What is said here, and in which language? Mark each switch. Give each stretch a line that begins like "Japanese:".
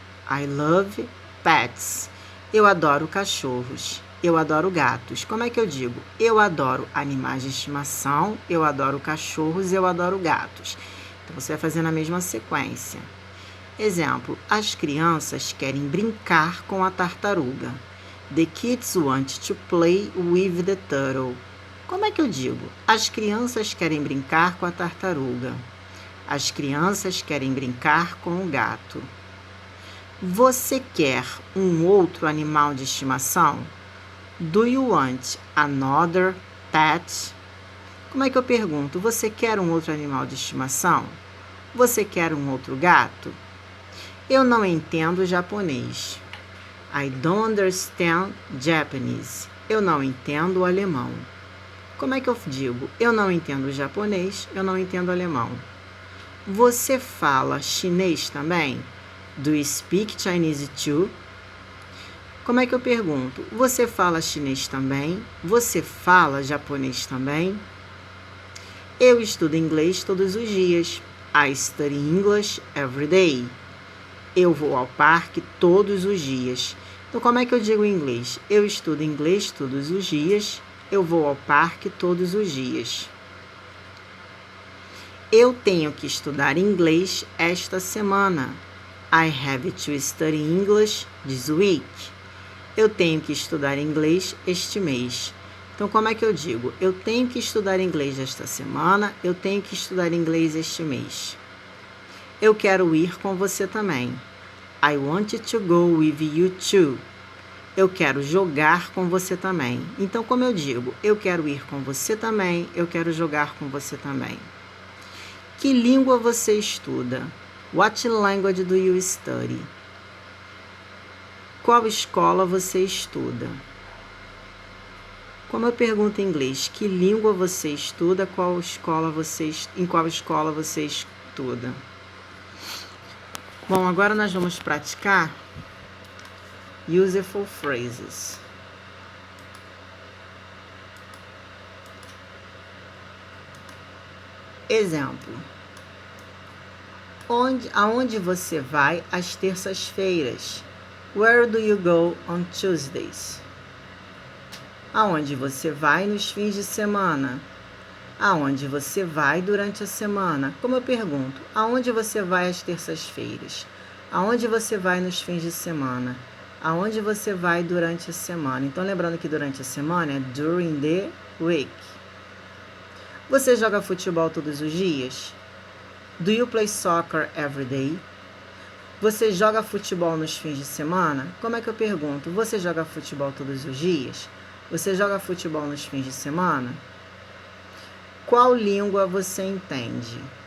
English: I love pets.
Portuguese: Eu adoro cachorros. Eu adoro gatos. Como é que eu digo? Eu adoro animais de estimação, eu adoro cachorros, eu adoro gatos. Então, você vai fazer na mesma sequência. Exemplo, as crianças querem brincar com a tartaruga.
English: The kids want to play with the turtle.
Portuguese: Como é que eu digo? As crianças querem brincar com a tartaruga. As crianças querem brincar com o gato. Você quer um outro animal de estimação?
English: Do you want another pet?
Portuguese: Como é que eu pergunto? Você quer um outro animal de estimação? Você quer um outro gato? Eu não entendo japonês.
English: I don't understand Japanese.
Portuguese: Eu não entendo alemão. Como é que eu digo? Eu não entendo japonês, eu não entendo alemão. Você fala chinês também?
English: Do you speak Chinese too?
Portuguese: Como é que eu pergunto? Você fala chinês também? Você fala japonês também? Eu estudo inglês todos os dias.
English: I study English every day.
Portuguese: Eu vou ao parque todos os dias. Então, como é que eu digo em inglês? Eu estudo inglês todos os dias. Eu vou ao parque todos os dias. Eu tenho que estudar inglês esta semana.
English: I have to study English this week.
Portuguese: Eu tenho que estudar inglês este mês. Então, como é que eu digo? Eu tenho que estudar inglês esta semana, eu tenho que estudar inglês este mês. Eu quero ir com você também.
English: I want to go with you too.
Portuguese: Eu quero jogar com você também. Então, como eu digo? Eu quero ir com você também, eu quero jogar com você também. Que língua você estuda?
English: What language do you study?
Portuguese: Qual escola você estuda? Como eu pergunto em inglês, que língua você estuda? Em qual escola você estuda? Bom, agora nós vamos praticar
English: useful phrases.
Portuguese: Exemplo. Aonde você vai às terças-feiras?
English: Where do you go on Tuesdays?
Portuguese: Aonde você vai nos fins de semana? Aonde você vai durante a semana? Como eu pergunto, aonde você vai às terças-feiras? Aonde você vai nos fins de semana? Aonde você vai durante a semana? Então, lembrando que durante a semana é
English: during the week.
Portuguese: Você joga futebol todos os dias?
English: Do you play soccer every day?
Portuguese: Você joga futebol nos fins de semana? Como é que eu pergunto? Você joga futebol todos os dias? Você joga futebol nos fins de semana? Qual língua você entende?